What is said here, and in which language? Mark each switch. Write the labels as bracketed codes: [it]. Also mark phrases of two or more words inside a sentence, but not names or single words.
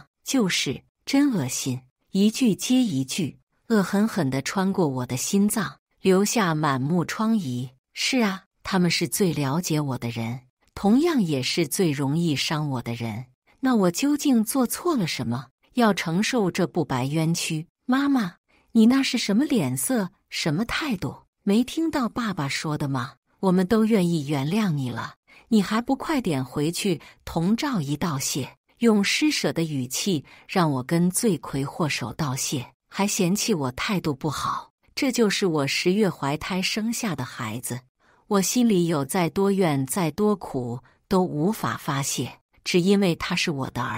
[zh] 就是，真惡心，一句接一句，惡狠狠地穿過我的心臟，留下滿目瘡痍。是啊，他們是最了解我的人，同樣也是最容易傷我的人。那我究竟做錯了什麼，要承受這不白冤屈？媽媽，你那是什麼臉色，什麼態度？沒聽到爸爸說的嗎？我們都願意原諒你了，你還不快點回去同趙姨道謝，用施捨的語氣讓我跟罪魁禍首道謝，還嫌棄我態度不好。這就是我10月懷胎生下的孩子，我心裡有再多怨再多苦都無法發洩，只因為他是我的兒。